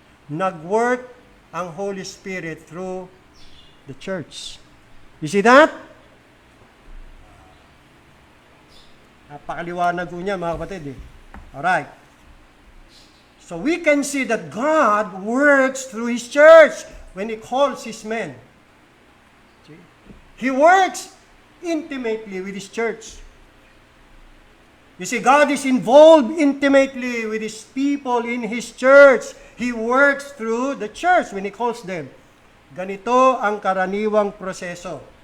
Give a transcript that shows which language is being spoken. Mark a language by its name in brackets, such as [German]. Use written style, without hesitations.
[Filipino] Nag-work ang Holy Spirit through the church. [English] You see that? [Filipino] Napakaliwanag ko niya mga kapatid Alright. [English] So we can see that God works through His church when He calls His men. He works intimately with His church. You see, God is involved intimately with His people in His church. He works through the church when He calls them. [Filipino] Ganito ang karaniwang proseso.